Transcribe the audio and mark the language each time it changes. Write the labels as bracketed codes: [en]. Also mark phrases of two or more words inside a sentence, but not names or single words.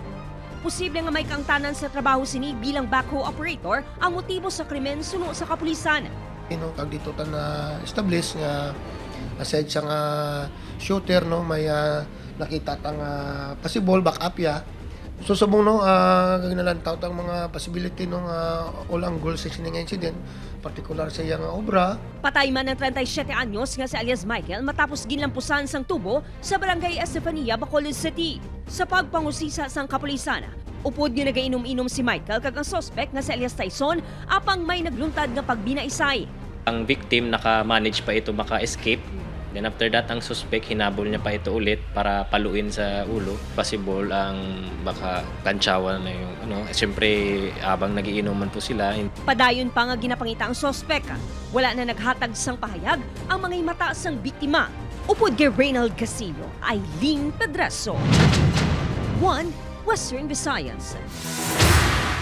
[hil] Posible nga may kaangtanan sa trabaho sini bilang backhoe operator ang motibo sa krimen suno sa kapulisan. Kag dito ta na establish nga aside sa nga shooter no may nakita tang [en] possible backup [hil] ya. Susubong no ginalantaw tang mga possibility no [en] all angles [hil] sa sining incident, particular sa iyang obra. Patay man ng 37 anyos nga si alias Michael matapos ginlampusan sang tubo sa barangay Estefania, Bacolod City. Sa pagpangusisa sang kapulisan, upod nga nagainom-inom si Michael kag ang suspect nga si alias Tyson apang may nagluntad nga pagbinaisay. Ang victim naka-manage pa ito maka-escape. [en] Then after that, [tl] ang suspect hinabol niya pa ito ulit para paluin sa ulo. Possible ang baka kantsawan na yung siyempre abang nagiinuman po sila. [hil] Padayon pa nga ginapangita ang suspect. Wala na naghatag sang pahayag ang mga mata sang biktima. Upod kay Reynald Castillo, Eileen Pedreso. 1 Western Visayas.